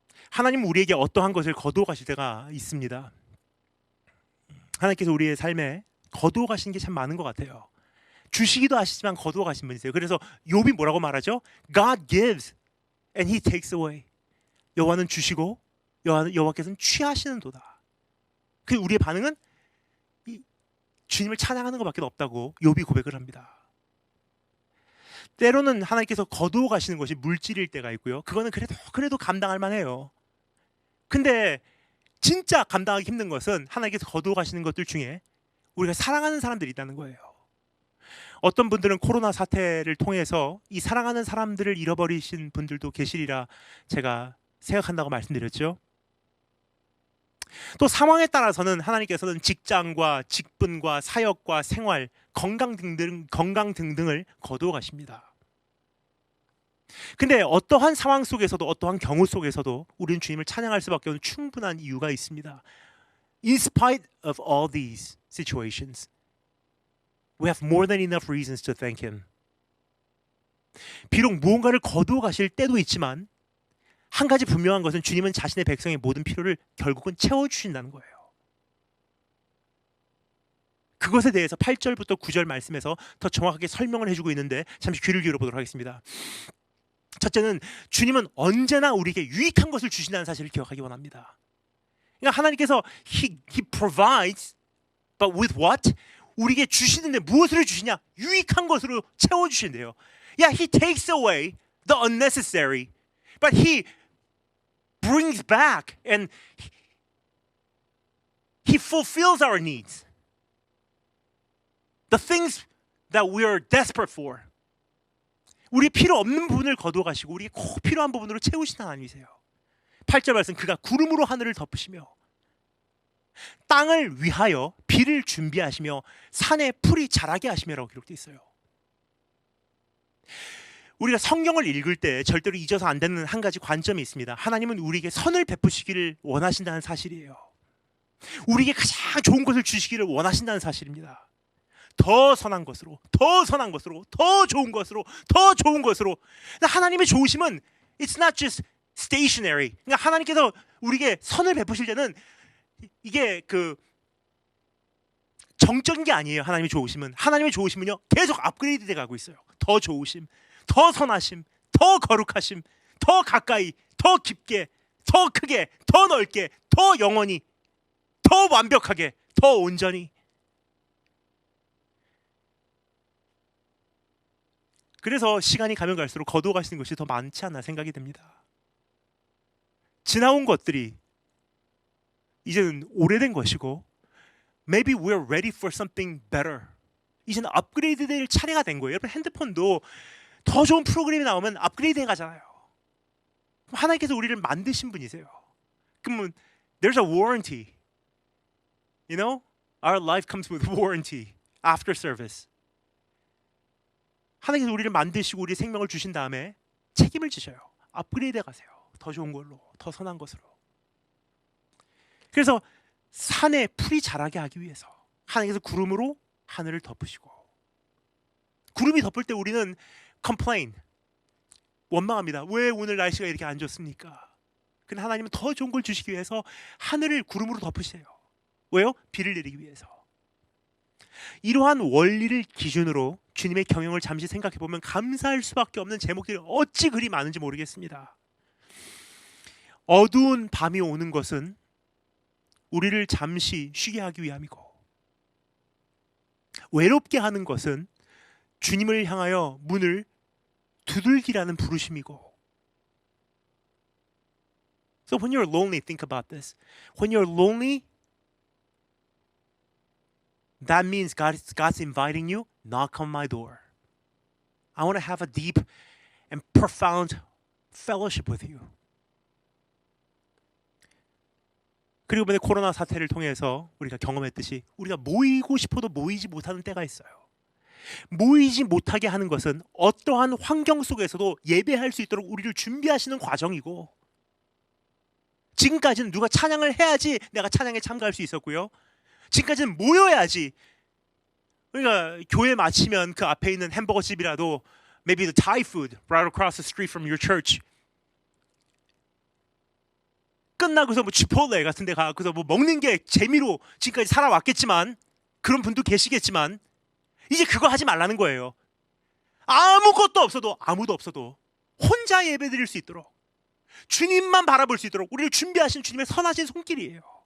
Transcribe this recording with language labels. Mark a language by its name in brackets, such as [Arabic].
[Korean] 하나님은 우리에게 어떠한 것을 거두어 가실 때가 있습니다. 하나님께서 우리의 삶에 거두어 가시는 게 참 많은 것 같아요. 주시기도 하시지만 거두어 가신 분이세요. 그래서 욥이 뭐라고 말하죠? [English] God gives and He takes away. [Korean] 여호와는 주시고 여호와께서는 취하시는도다. 그 우리의 반응은 주님을 찬양하는 것밖에 없다고 욥이 고백을 합니다. 때로는 하나님께서 거두어 가시는 것이 물질일 때가 있고요. 그거는 그래도 감당할 만해요. 근데 진짜 감당하기 힘든 것은 하나님께서 거두어 가시는 것들 중에 우리가 사랑하는 사람들이 있다는 거예요. 어떤 분들은 코로나 사태를 통해서 이 사랑하는 사람들을 잃어버리신 분들도 계시리라 제가 생각한다고 말씀드렸죠. 또 상황에 따라서는 하나님께서는 직장과 직분과 사역과 생활, 건강 등등을 거두어 가십니다. 근데 어떠한 상황 속에서도 어떠한 경우 속에서도 우리는 주님을 찬양할 수밖에 없는 충분한 이유가 있습니다. [English] In spite of all these situations, we have more than enough reasons to thank Him. [Korean] 비록 무언가를 거두어 가실 때도 있지만 한 가지 분명한 것은 주님은 자신의 백성의 모든 필요를 결국은 채워주신다는 거예요. 그것에 대해서 8절부터 9절 말씀에서 더 정확하게 설명을 해주고 있는데 잠시 귀를 기울여 보도록 하겠습니다. 첫째는 주님은 언제나 우리에게 유익한 것을 주신다는 사실을 기억하기 원합니다. 그러니까 하나님께서 [English] He provides, but with what? [Korean] 우리에게 주시는데 무엇을 주시냐? 유익한 것으로 채워주신대요. [English] He takes away the unnecessary, but He brings back and He fulfills our needs. The things that we are desperate for. [Korean] 우리 필요 없는 부분을 거두어가시고 우리에게 꼭 필요한 부분으로 채우시는 하나님이세요. 8절 말씀, 그가 구름으로 하늘을 덮으시며 땅을 위하여 비를 준비하시며 산에 풀이 자라게 하시며라고 기록되어 있어요. 우리가 성경을 읽을 때 절대로 잊어서 안 되는 한 가지 관점이 있습니다. 하나님은 우리에게 선을 베푸시기를 원하신다는 사실이에요. 우리에게 가장 좋은 것을 주시기를 원하신다는 사실입니다. 더 선한 것으로, 더 선한 것으로, 더 좋은 것으로, 더 좋은 것으로. 하나님의 좋으심은 [English] it's not just stationary. [Korean] 그러니까 하나님께서 우리에게 선을 베푸실 때는 이게 그 정적인 게 아니에요. 하나님의 좋으심은. 하나님의 좋으심은요 계속 업그레이드 돼 가고 있어요. 더 좋으심, 더 선하심, 더 거룩하심, 더 가까이, 더 깊게, 더 크게, 더 넓게, 더 영원히, 더 완벽하게, 더 온전히. 그래서 시간이 가면 갈수록 거두어 가시는 것이 더 많지 않나 생각이 됩니다. 지나온 것들이 이제는 오래된 것이고 [English] maybe we're ready for something better. [Korean] 이제는 업그레이드 될 차례가 된 거예요. 여러분 핸드폰도 더 좋은 프로그램이 나오면 업그레이드 해가잖아요. 하나님께서 우리를 만드신 분이세요. 그러면 [English] there's a warranty. You know? Our life comes with warranty after service. [Korean] 하나님께서 우리를 만드시고 우리의 생명을 주신 다음에 책임을 지셔요. 업그레이드 가세요. 더 좋은 걸로, 더 선한 것으로. 그래서 산에 풀이 자라게 하기 위해서 하나님께서 구름으로 하늘을 덮으시고, 구름이 덮을 때 우리는 complain, 원망합니다. 왜 오늘 날씨가 이렇게 안 좋습니까? 근데 하나님은 더 좋은 걸 주시기 위해서 하늘을 구름으로 덮으세요. 왜요? 비를 내리기 위해서. 이러한 원리를 기준으로 주님의 경영을 잠시 생각해 보면 감사할 수밖에 없는 제목들이 어찌 그리 많은지 모르겠습니다. 어두운 밤이 오는 것은 우리를 잠시 쉬게 하기 위함이고, 외롭게 하는 것은 주님을 향하여 문을 두들기라는 부르심이고. [English] So when you're lonely, think about this. When you're lonely, that means God's inviting you, knock on my door. I want to have a deep and profound fellowship with you. [Korean] 그리고 이번에 코로나 사태를 통해서 우리가 경험했듯이 우리가 모이고 싶어도 모이지 못하는 때가 있어요. 모이지 못하게 하는 것은 어떠한 환경 속에서도 예배할 수 있도록 우리를 준비하시는 과정이고, 지금까지는 누가 찬양을 해야지 내가 찬양에 참가할 수 있었고요. 지금까지는 모여야지. 그러니까 교회 마치면 그 앞에 있는 햄버거 집이라도 [English] maybe the Thai food right across the street from your church. [Korean] 끝나고서 뭐 치폴레 같은 데 가서 뭐 먹는 게 재미로 지금까지 살아왔겠지만, 그런 분도 계시겠지만 이제 그거 하지 말라는 거예요. 아무것도 없어도, 아무도 없어도 혼자 예배 드릴 수 있도록, 주님만 바라볼 수 있도록 우리를 준비하신 주님의 선하신 손길이에요.